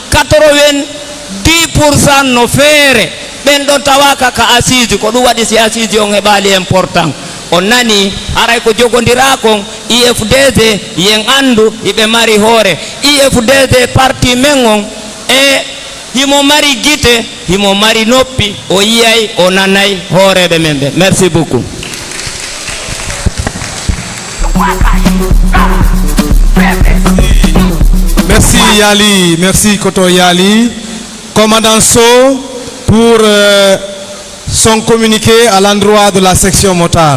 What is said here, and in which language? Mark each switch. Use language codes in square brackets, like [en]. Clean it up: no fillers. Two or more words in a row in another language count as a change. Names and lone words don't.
[ff] 90% no feere ɓen ɗon tawaka ka assise ko ɗum waɗi si assise on heɓali important on nani aray ko jogondira kon IFDG yen andu ibe mari hore IFDG parti mengon e himo mari gite himo mari noppi o yiyay o nanay horebe membe. [fr] Merci beaucoup. Merci Yali, merci Koto Yali. Commandant So pour son communiqué à l'endroit de la section motard.